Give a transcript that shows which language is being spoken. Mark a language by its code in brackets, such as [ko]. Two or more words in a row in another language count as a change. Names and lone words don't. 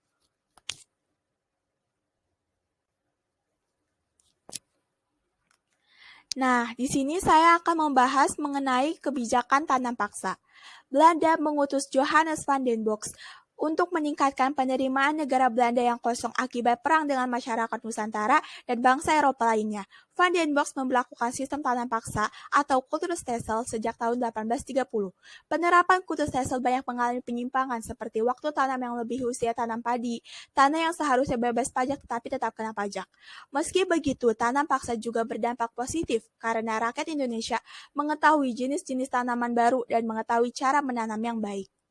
[id] Nah, di sini saya akan membahas mengenai kebijakan tanam paksa. Belanda mengutus Johannes van den Bosch untuk meningkatkan penerimaan negara Belanda yang kosong akibat perang dengan masyarakat Nusantara dan bangsa Eropa lainnya. Van den Bosch memberlakukan sistem tanam paksa atau [nl] kultur stelsel [id] sejak tahun 1830. Penerapan [nl] kultur stelsel [id] banyak mengalami penyimpangan seperti waktu tanam yang lebih usia tanam padi, tanah yang seharusnya bebas pajak tetapi tetap kena pajak. Meski begitu, tanam paksa juga berdampak positif karena rakyat Indonesia mengetahui jenis-jenis tanaman baru dan mengetahui cara menanam yang baik.